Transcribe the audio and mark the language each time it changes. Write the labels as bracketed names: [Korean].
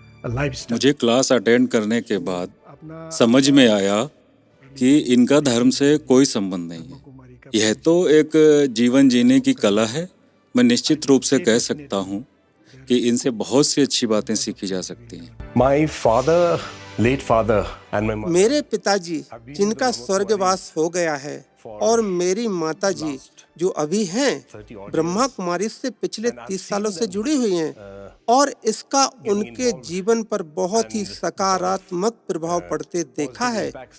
[English] Lifestyle. [Hindi] मुझे class attend करने के बाद समझ में आया कि इनका धर्म से कोई संबंध नहीं है। यह तो एक जीवन जीने की कला है। मैं निश्चित रूप से कह सकता हूँ कि इनसे बहुत सी अच्छी बातें सीखी जा सकती हैं। [English] My father, late father and my mother. [Hindi] मेरे पिताजी जिनका स्वर्गवास हो गया है और मेरी माताजी जो अभी हैं ब्रह्मा कुमारी से पिछले 30 सालों से जुड़ी हुई हैं और इसका उनके जीवन पर बहुत ही सकारात्मक प्रभाव पड़ते देखा है।